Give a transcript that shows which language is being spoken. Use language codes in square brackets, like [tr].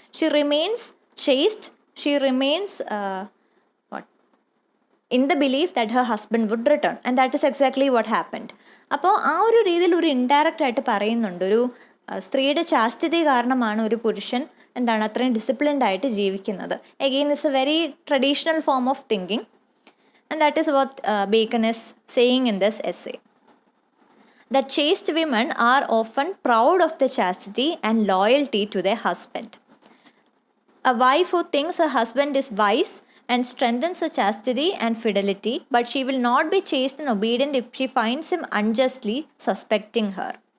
[en] She remains chaste, she remains in the belief that her husband would return, and that is exactly what happened. [ml] അപ്പോൾ ആ ഒരു രീതിയിൽ ഒരു indirect ആയിട്ട് പറയുന്നുണ്ട്, ഒരു സ്ത്രീയുടെ ചാസ്തിതി കാരണമാണ് ഒരു പുരുഷൻ അത്രയും ഡിസിപ്ലിൻഡ് ആയിട്ട് ജീവിക്കുന്നത്. [en] Again it's a very traditional form of thinking, and that is what Bacon is saying in this essay. That chaste women are often proud of their chastity and loyalty to their husband. A wife who thinks her husband is wise and strengthens her chastity and fidelity, but she will not be chaste and obedient if she finds him unjustly suspecting her.